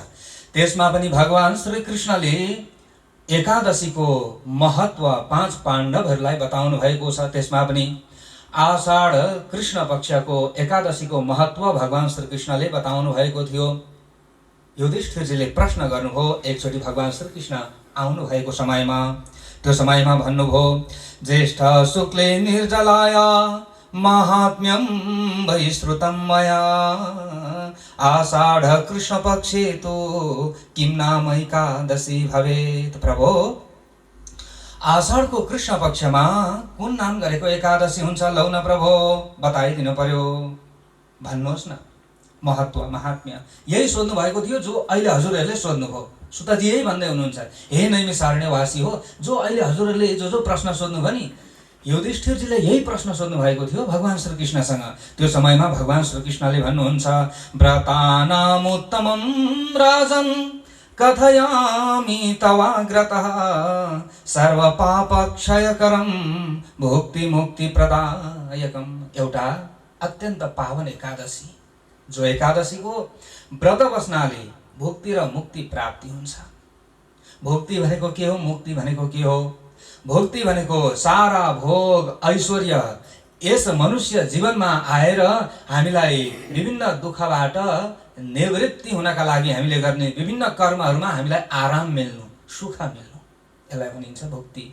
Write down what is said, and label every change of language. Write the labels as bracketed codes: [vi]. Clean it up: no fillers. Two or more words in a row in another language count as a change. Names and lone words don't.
[ne] त्यसमा पनि भगवान श्रीकृष्णले एकादशीको महत्त्व 5 पाण्डवहरूलाई बताउनु भएको छ। त्यसमा पनि आषाढ कृष्ण पक्षको एकादशीको महत्त्व भगवान श्रीकृष्णले बताउनु भएको थियो। युधिष्ठिरजीले प्रश्न गर्नुभयो एकचोटि भगवान श्रीकृष्ण आउनु भएको समयमा। त्यो समयमा भन्नुभयो, [sa] ज्येष्ठ शुक्ले निर्जलाय महात्म्यं वैश्रुतं मया आषाढ कृष्ण पक्षे तो किं नाम एकादशी भवेत्। [ne] प्रभो, आषाढको कृष्ण पक्षमा कुन नाम गरेको एकादशी हुन्छ लौ न प्रभु बताइदिनु पर्यो, भन्नुहोस् न। महत्व महात्म्य यही सोध्नु भएको थियो जो अहिले हजुरहरूले सोध्नुभयो। सुताजी यही भन्दै हुनुहुन्छ, हे नैमिषारण्यवासी हो, जो अहिले हजुरहरूले जो प्रश्न सोध्नुभयो नि, युधिष्ठिरजीले यही प्रश्न सोध्नु भएको थियो भगवान श्रीकृष्णसँग। त्यो समयमा भगवान श्रीकृष्णले भन्नुहुन्छ, [sa] व्रतानामुत्तमं राजन् कथयामि तवाग्रतः सर्वपापक्षयकरं भुक्तिमुक्तिप्रदायकम्। [ne] एउटा अत्यन्त पावन एकादशी, जो एकादशीको व्रत बस्नाले भुक्ति र मुक्ति प्राप्ति हुन्छ। भुक्ति भनेको के हो, मुक्ति भनेको के हो? भुक्ति भनेको सारा भोग ऐश्वर्य यस मनुष्य जीवनमा आएर हामीलाई विभिन्न दुःखबाट निवृत्ति हुनका लागि हामीले गर्ने विभिन्न कर्महरूमा हामीलाई आराम मिल्नु, सुख मिल्नु, यसलाई भनिन्छ भुक्ति।